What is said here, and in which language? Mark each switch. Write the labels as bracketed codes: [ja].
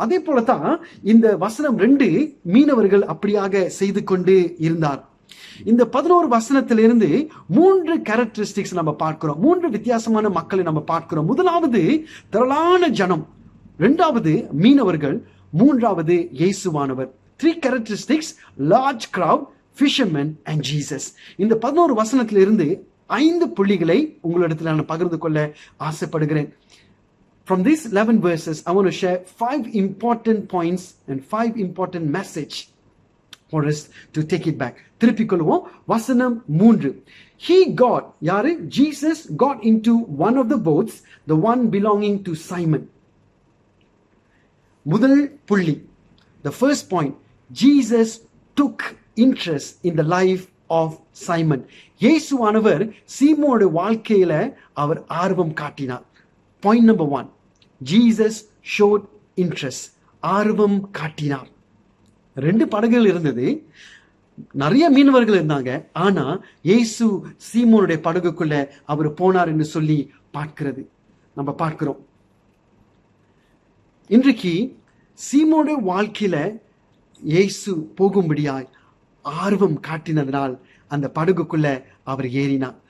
[ta] அதே போலதான் இந்த வசனம் 2 மீனவர்கள் அப்படியாக செய்து கொண்டு இருந்தார். இந்த 11 வசனத்திலிருந்து 3 கேரக்டரிஸ்டிக்ஸ் நம்ம பார்க்கிறோம். 3 வித்தியாசமான மக்களை நம்ம பார்க்கிறோம். முதலாவது திரளான ஜனம், 2வது மீனவர்கள், 3வது இயேசுவானவர். [en] 3 characteristics, large crowd, fishermen and Jesus. [ta] இந்த 11 வசனத்திலிருந்து 5 புள்ளிகளை உங்களிடத்தில் நான் பகிர்ந்து கொள்ள ஆசைப்படுகிறேன். [en] From these 11 verses, I want to share 5 important points and 5 important message for us to take it back. [ta] திருப்பிக் கொள்வோம். வசனம் 3. [en] He got, [ta] யாரு? [en] Jesus got into one of the boats, the one belonging to Simon. [ta] முதல் புள்ளி, [en] the first point, Jesus took interest in the life of Simon. [ta] இயேசுவானவர் சீமோனுடைய வாழ்க்கையில அவர் ஆர்வம் காட்டினார். [en] Point number 1, Jesus showed interest. [ta] ஆர்வம் காட்டினார். 2 படகுகள் இருந்தது, நிறைய மீனவர்கள் இருந்தாங்க. ஆனா இயேசு சீமோனுடைய படகுக்குள்ள அவர் போனார் என்று சொல்லி நம்ம பார்க்கிறோம். இன்றைக்கு சீமோனுடைய வாழ்க்கையில இயேசு போகும்படியாய் ஆர்வம் காட்டினதனால் அந்த படகுக்குள்ள அவர் ஏறினார்.